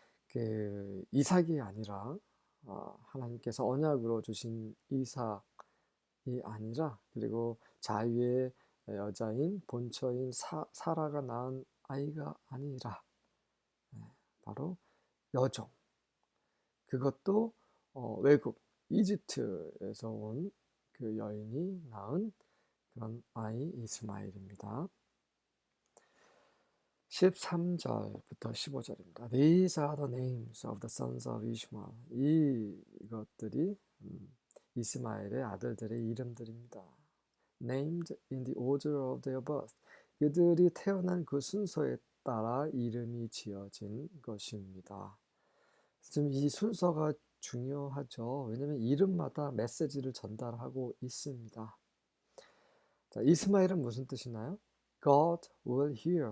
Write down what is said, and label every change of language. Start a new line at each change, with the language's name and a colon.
Korean: 그 이삭이 아니라 하나님께서 언약으로 주신 이삭이 아니라, 그리고 자유의 여자인 본처인 사라가 낳은 아이가 아니라 바로 여종, 그것도 외국 이집트에서 온 그 여인이 낳은 그런 아이 이스마엘입니다. 13절부터 15절입니다.
English: These are the names of the sons of Ishmael.
Korean: 이것들이 이스마엘의 아들들의 이름들입니다.
English: Named in the order of their birth.
Korean: 그들이 태어난 그 순서에 따라 이름이 지어진 것입니다. 지금 이 순서가 중요하죠. 왜냐하면 이름마다 메시지를 전달하고 있습니다. 자, 이스마엘은 무슨 뜻이나요?
English: God will hear.